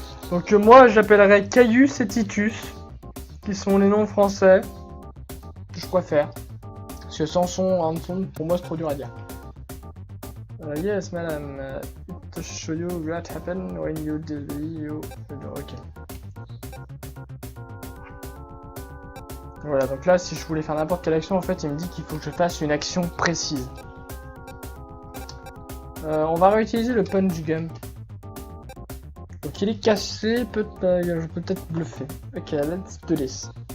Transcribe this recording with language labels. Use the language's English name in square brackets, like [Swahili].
[French] Donc moi j'appellerais Caius et Titus, qui sont les noms français que je préfère. Parce que Samson, pour moi c'est trop dur à dire. [English] Yes madame, to show you what happened when you did you... Ok. [French] Voilà, donc là si je voulais faire n'importe quelle action, en fait il me dit qu'il faut que je fasse une action précise. On va réutiliser le punch gun. Donc il est cassé, je peux peut-être bluffer. [English] Ok, let's do this.